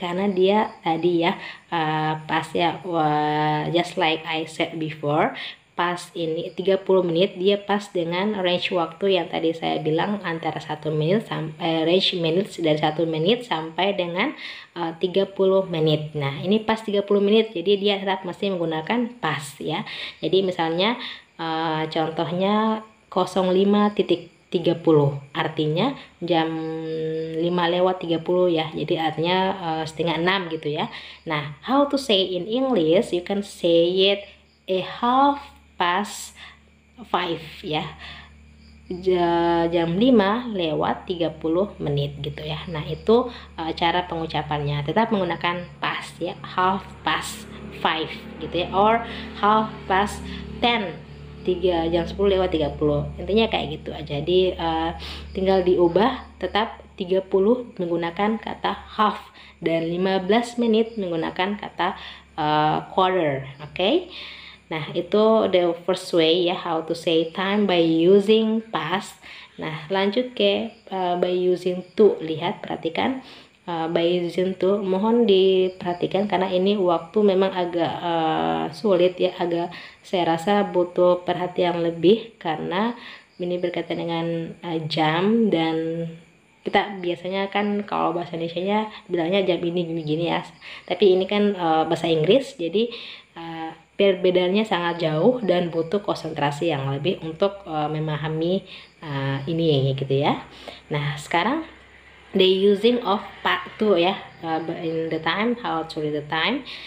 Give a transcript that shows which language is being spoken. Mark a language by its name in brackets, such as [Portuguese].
[Indonesian] Karena dia tadi ya past ya, [English] just like I said before, [Indonesian] past ini 30 menit dia pas dengan range waktu yang tadi saya bilang antara 1 menit sampai range minutes dari 1 menit sampai dengan 30 menit. Nah, ini pas 30 menit, jadi dia tetap masih menggunakan past ya. Jadi misalnya contohnya 05.30 artinya jam 5:30 ya. Jadi artinya setengah 6 gitu ya. [English] Nah, how to say in English? You can say it a half past 5 ya. [Indonesian] Jam 5:30 menit gitu ya. Nah, itu cara pengucapannya. Tetap menggunakan past ya, half past 5 gitu ya, or half past 10, jam 10:30. Intinya kayak gitu aja. Jadi tinggal diubah, tetap 30 menggunakan kata half dan 15 menit menggunakan kata quarter. Okay? Nah, itu [English] the first way ya, how to say time by using past. [Indonesian] Nah, lanjut ke by using to. Lihat, perhatikan by using to, mohon diperhatikan karena ini waktu memang agak sulit ya, agak saya rasa butuh perhatian lebih karena ini berkaitan dengan jam, dan kita biasanya kan kalau bahasa Indonesianya bilangnya jam ini gini ya, tapi ini kan bahasa Inggris, jadi perbedaannya sangat jauh dan butuh konsentrasi yang lebih untuk memahami ini gitu ya. Nah, sekarang [English] the using of part to ya, in the time, how to read the time.